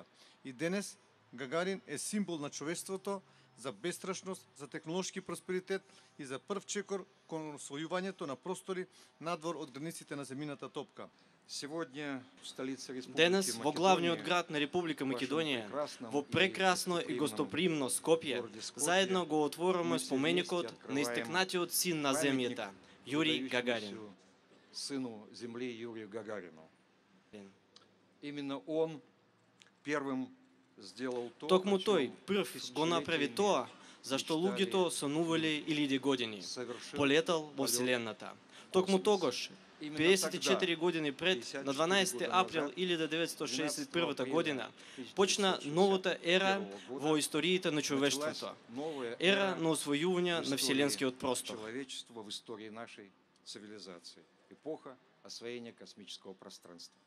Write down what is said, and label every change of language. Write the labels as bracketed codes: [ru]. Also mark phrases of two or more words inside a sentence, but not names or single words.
[mk] И денес Гагарин е символ на човештвото, за бестрашност, за технолошки просперитет и за прв чекор кон освојувањето на простори надвор од границите на земјината топка. Денес во главниот град на Република Македонија, во прекрасно и гостопримно Скопје, заедно го отворуваме споменикот на истекнатиот син на земјата, Јури Гагарин. [ru] Сыну земли Юрию Гагарину. Именно он первым сделал то, [mk] токму тој прв го направи тоа зашто луѓето сонувале илјади години, полетал во Вселената. Токму тогаш 54 години пред, на 12 април 1961 година, почна новата ера во историите на човештвото. Ера на освојување на вселенскиот простор. [ru] Человечество в истории нашей цивилизации. Эпоха освоения космического пространства.